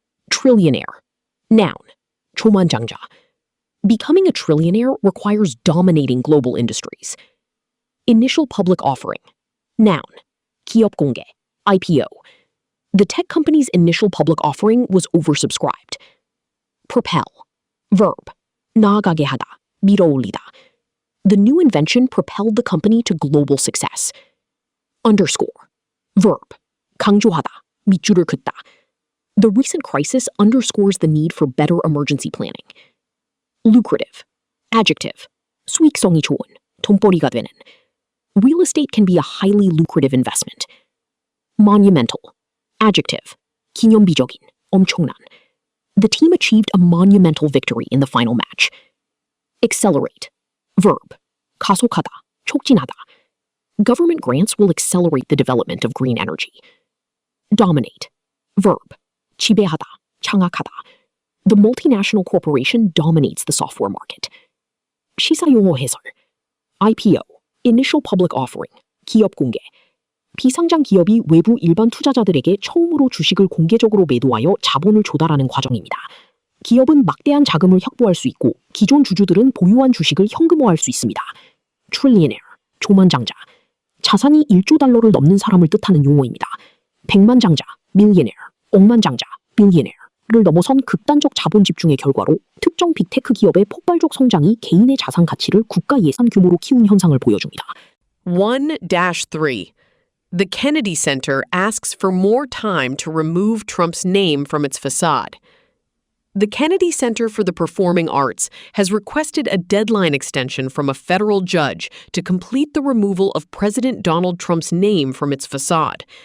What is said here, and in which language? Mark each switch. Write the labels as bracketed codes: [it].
[en] Trillionaire. Noun. [ko] 초만장자. [en] Becoming a trillionaire requires dominating global industries. Initial public offering. [ko] Noun. 기업 공개. IPO. [en] The tech company's initial public offering was oversubscribed. Propel. Verb. [ko] 나아가게 하다, 밀어올리다. [en] The new invention propelled the company to global success. Underscore. Verb. [ko] 강조하다, 밑줄을 긋다. [en] The recent crisis underscores the need for better emergency planning. Lucrative. Adjective. [ko] 수익성이 좋은, 돈벌이가 되는. [en] Real estate can be a highly lucrative investment. Monumental. Adjective. [ko] 기념비적인, 엄청난. [en] The team achieved a monumental victory in the final match. Accelerate. Verb. [ko] 가속하다, 촉진하다. [en] Government grants will accelerate the development of green energy. Dominate. Verb. [ko] 지배하다, 장악하다. [en] The multinational corporation dominates the software market. [ko] 시사용어 해설. [en] IPO. Initial Public Offering. [ko] 기업 공개. 비상장 기업이 외부 일반 투자자들에게 처음으로 주식을 공개적으로 매도하여 자본을 조달하는 과정입니다. 기업은 막대한 자금을 확보할 수 있고 기존 주주들은 보유한 주식을 현금화할 수 있습니다. [en] Trillionaire, [ko] 조만장자. 자산이 1조 달러를 넘는 사람을 뜻하는 용어입니다. 백만장자, millionaire, 억만장자, billionaire를 넘어선 극단적 자본 집중의 결과로 특정 빅테크 기업의 폭발적 성장이 개인의 자산 가치를 국가 예산 규모로 키운 현상을 보여줍니다. 1-3. [en] The Kennedy Center asks for more time to remove Trump's name from its facade. The Kennedy Center for the Performing Arts has requested a deadline extension from a federal judge to complete the removal of President Donald Trump's name from its facade.